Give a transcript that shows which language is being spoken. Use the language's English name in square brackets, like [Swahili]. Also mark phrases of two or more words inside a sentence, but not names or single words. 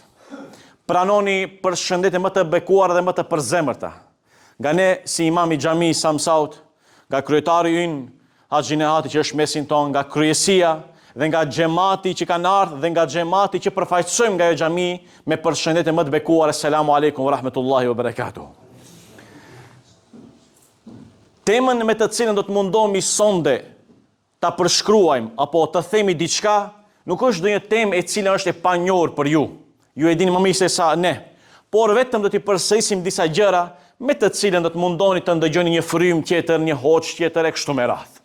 [Albanian] Pranoni përshëndetje më të bekuara dhe më të përzemërta nga ne si imam i xhamisë Samsaut, nga kryetari ynë Haxhi Nehati që është mesin ton, nga kryesia dhe nga xhamati që kanë ardhur dhe nga xhamati që përfaqësojmë nga ajo xhami me përshëndetje më të bekuara. [Arabic] السلام عليكم ورحمة الله وبركاته. [Albanian] Temën me të cilën do të mundohemi sonde ta përshkruajmë apo të themi diçka, nuk është ndonjë temë e cila është e panjohur për ju. Ju e dini më mirë se sa ne. Por vetëm do t'i përsërisim disa gjëra me të cilën do të mundoheni të ndëgjoni një frym tjetër, një hoç tjetër e kështu me radhë.